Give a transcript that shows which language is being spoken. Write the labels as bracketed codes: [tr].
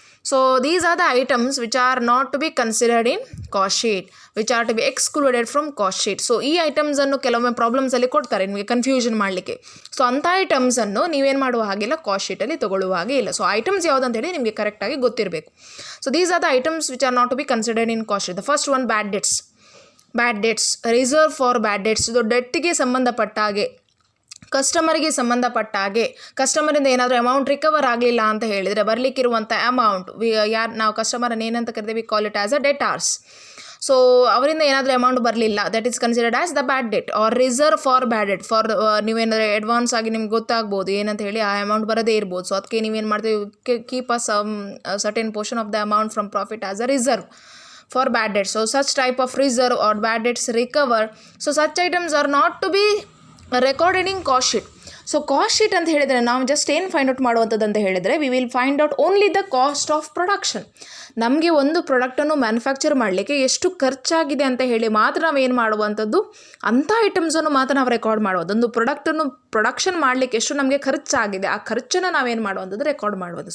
[en] So these are the items which are not to be considered in cost sheet, which are to be excluded from cost sheet. [kn] So ಈ ಐಟಮ್ಸನ್ನು ಕೆಲವೊಮ್ಮೆ ಪ್ರಾಬ್ಲಮ್ಸಲ್ಲಿ ಕೊಡ್ತಾರೆ ನಿಮಗೆ confusion ಮಾಡಲಿಕ್ಕೆ. So ಅಂಥ ಐಟಮ್ಸನ್ನು ನೀವೇನು ಮಾಡುವ ಹಾಗಿಲ್ಲ, ಕಾಸ್ಟ್ ಶೀಟಲ್ಲಿ ತೊಗೊಳ್ಳುವ ಹಾಗೆ ಇಲ್ಲ. ಸೊ ಐಟಮ್ಸ್ ಯಾವುದಂತೇಳಿ ನಿಮಗೆ ಕರೆಕ್ಟಾಗಿ ಗೊತ್ತಿರಬೇಕು. [en] So these are the items which are not to be considered in cost sheet. The first one bad debts, reserve for bad debts. [kn] ಇದು ಡೆಟ್ಗೆ ಸಂಬಂಧಪಟ್ಟ ಹಾಗೆ, ಕಸ್ಟಮರಿಗೆ ಸಂಬಂಧಪಟ್ಟ ಹಾಗೆ, ಕಸ್ಟಮರಿಂದ ಏನಾದರೂ ಅಮೌಂಟ್ ರಿಕವರ್ ಆಗಲಿಲ್ಲ ಅಂತ ಹೇಳಿದರೆ ಬರಲಿಕ್ಕಿರುವಂಥ ಅಮೌಂಟ್, ಯಾರು ನಾವು ಕಸ್ಟಮರನ್ನು ಏನಂತ ಕರಿತೀವಿ, [en] Call it as a debtors. [kn] So ಅವರಿಂದ ಏನಾದರೂ ಅಮೌಂಟ್ ಬರಲಿಲ್ಲ, [en] That is considered as the bad debt or reserve for bad debt. [kn] For ನೀವೇನಾದರೆ advance ಆಗಿ ನಿಮ್ಗೆ ಗೊತ್ತಾಗ್ಬೋದು ಏನಂತ ಹೇಳಿ ಆ ಅಮೌಂಟ್ ಬರೋದೇ ಇರ್ಬೋದು. ಸೊ ಅದಕ್ಕೆ ನೀವೇನು ಮಾಡ್ತೀವಿ, [en] Keep a certain portion of the amount from profit as a reserve for bad debts. So such type of reserve or bad debts recovered. So such items are not to be recorded in cost sheet. [kn] So cost sheet ಅಂತ ಹೇಳಿದರೆ ನಾವು just ಏನು find out ಮಾಡುವಂಥದ್ದು ಅಂತ ಹೇಳಿದರೆ, [en] We will find out only the cost of production. [kn] ನಮಗೆ ಒಂದು ಪ್ರಾಡಕ್ಟನ್ನು ಮ್ಯಾನುಫ್ಯಾಕ್ಚರ್ ಮಾಡಲಿಕ್ಕೆ ಎಷ್ಟು ಖರ್ಚಾಗಿದೆ ಅಂತ ಹೇಳಿ ಮಾತ್ರ ನಾವು ಏನು ಮಾಡುವಂಥದ್ದು, ಅಂಥ ಐಟಮ್ಸನ್ನು ಮಾತ್ರ ನಾವು ರೆಕಾರ್ಡ್ ಮಾಡುವುದು. ಒಂದು ಪ್ರಾಡಕ್ಟನ್ನು ಪ್ರೊಡಕ್ಷನ್ ಮಾಡಲಿಕ್ಕೆ ಎಷ್ಟು ನಮಗೆ ಖರ್ಚಾಗಿದೆ ಆ ಖರ್ಚನ್ನು ನಾವೇನು ಮಾಡುವಂಥದ್ದು ರೆಕಾರ್ಡ್ ಮಾಡುವುದು.